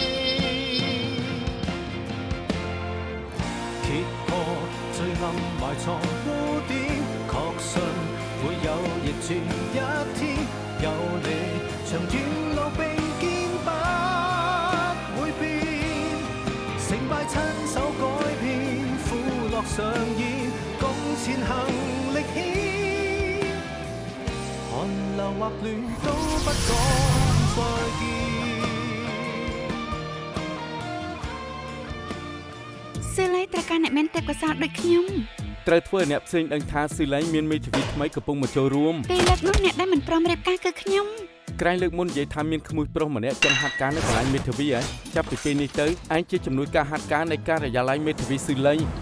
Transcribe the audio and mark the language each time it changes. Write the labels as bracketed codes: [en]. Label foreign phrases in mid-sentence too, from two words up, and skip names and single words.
[yue] 揭破最暗埋藏污點，確信會有逆轉一天，有你長遠路並肩不會變，成敗親手改變，苦樂上演，共前行力牽，寒流或暖都不講再見。 [km] ស៊ីឡៃត្រូវការអ្នកមានទេពកោសល្យដូចខ្ញុំ ត្រូវធ្វើអ្នកផ្សេងដឹងថាស៊ីឡៃមានមេធាវីថ្មីកំពុងមកចូលរួម ពេលលើកនោះអ្នកដែលមិនព្រមរៀបការគឺខ្ញុំ ក្រែងលើកមុននិយាយថាមានក្មួយប្រុសម្នាក់ចង់ហាត់ការនៅកន្លែងមេធាវីហើយចាប់ពីពេលនេះទៅឯងជាជំនួយការហាត់ការនៃការិយាល័យមេធាវីស៊ីឡៃ